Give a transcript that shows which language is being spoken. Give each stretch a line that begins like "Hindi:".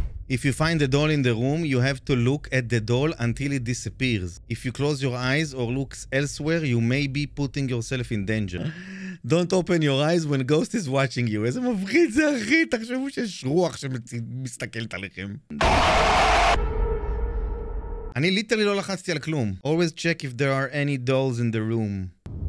English: If you find the doll in the room, you have to look at the doll until it disappears. If you close your eyes or look elsewhere, you may be putting yourself in danger. Don't open your eyes when ghost is watching you.
Hebrew: איזה מפחיד זה, אחי? תחשבו שיש רוח שמסתכלת עליכם. אני ליטרלי לא לחצתי על כלום.
English: Always check if there are any dolls in the room.